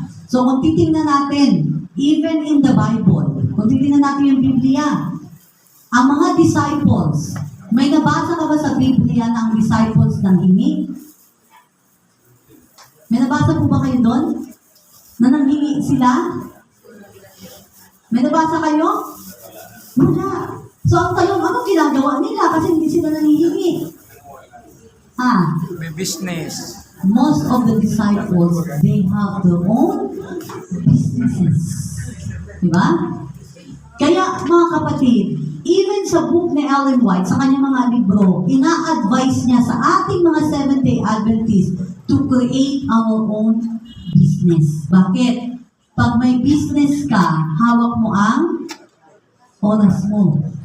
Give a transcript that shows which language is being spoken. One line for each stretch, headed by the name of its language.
Filipino: So kung titingnan natin,
English: even in the Bible,
Filipino: kung titingnan natin yung Biblia, ang mga disciples, may nabasa ka ba sa Biblia ng disciples ng hingi? May nabasa po ba kayo doon? Na nanghingi sila? May nabasa kayo? Wala. So ang tanong, ano ginagawa nila? Kasi hindi sila nanghihingi. May business.
English: Most of the disciples, they have their own businesses.
Filipino: Diba? Kaya mga kapatid, even sa book ni Ellen White, sa kanyang mga libro, ina-advise niya sa ating mga Seventh-day Adventists
English: to create our own business.
Filipino: Bakit? Pag may business ka, hawak mo ang oras mo.